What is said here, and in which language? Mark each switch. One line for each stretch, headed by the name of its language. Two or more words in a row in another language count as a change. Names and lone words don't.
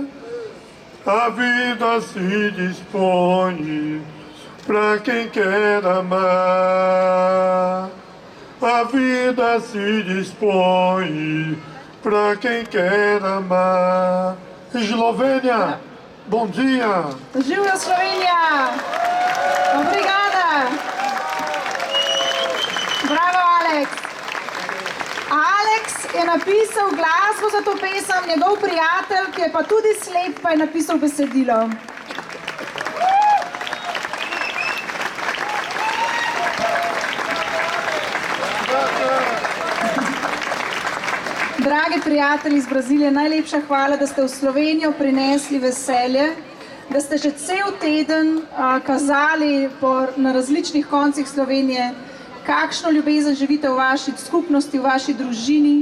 Portuguese: A vida se dispõe pra quem quer amar. A vida se dispõe pra quem quer amar. Eslovênia, bom dia!
Slovenian: Živijo Slovenija! Obrigada! Bravo, Alex! Alex je napisal glasbo za to pesem, njegov prijatelj, ki je pa tudi slep, pa je napisal besedilo. Dragi prijatelji iz Brazilije, najlepša hvala, da ste v Slovenijo prinesli veselje, da ste že cel teden kazali na različnih koncih Slovenije, kakšno ljubezen živite v vaši skupnosti, v vaši družini.